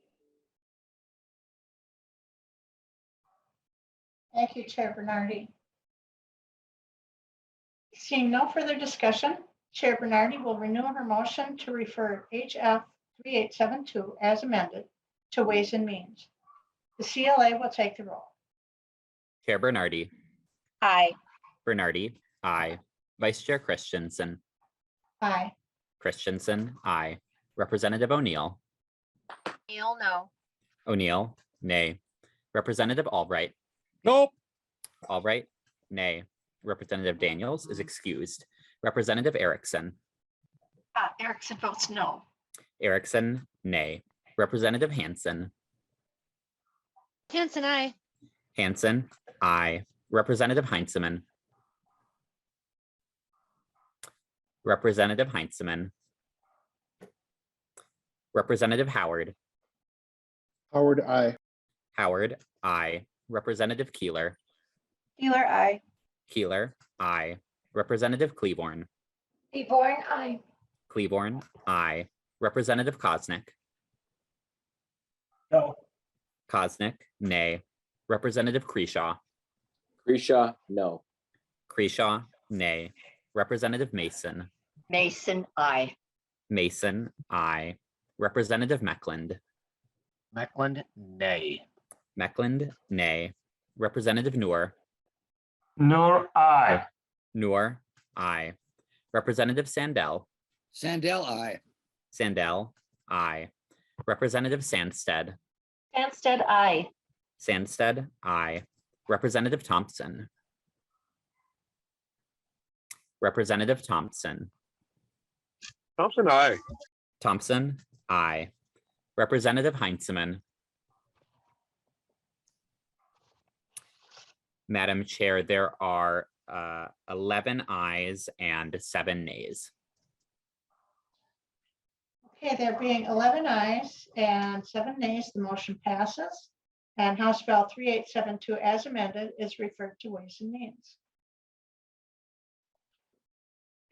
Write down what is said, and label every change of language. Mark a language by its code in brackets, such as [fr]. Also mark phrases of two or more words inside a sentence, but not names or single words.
[en] Thank you, Chair Bernardy. Seeing no further discussion, Chair Bernardy will renew her motion to refer HF 3872 as amended to Ways and Means. The CLA will take the roll. Chair Bernardy, Aye. Bernardy, aye. Vice Chair Christensen, Aye. Christensen, aye. Representative O'Neill, Neil, no. O'Neill, nay. Representative Albright, Nope. Albright, nay. Representative Daniels is excused. Representative Erickson, Erickson votes no. Erickson, nay. Representative Hansen, Hanson, aye. Hansen, aye. Representative Heinzeman, Representative Heinzeman, Representative Howard, Howard, aye. Howard, aye. Representative Keeler, Keeler, aye. Keeler, aye. Representative Cleaborn, Devorn, aye. Cleaborn, aye. Representative Kosnick, No. Kosnick, nay. Representative Kreshaw, Grisha, no. Kreshaw, nay. Representative Mason, Mason, aye. Mason, aye. Representative Meckland, Meckland, nay. Meckland, nay. Representative Noor, Noor, aye. Noor, aye. Representative Sandell, Sandell, aye. Sandell, aye. Representative Sandsted, Sandsted, aye. Sandsted, aye. Representative Thompson, Representative Thompson, Thompson, aye. Thompson, aye. Representative Heinzeman, Madam Chair, there are 11 ayes and 7 nays. Okay, there being 11 ayes and 7 nays, the motion passes. And House Bill 3872 as amended is referred to Ways and Means.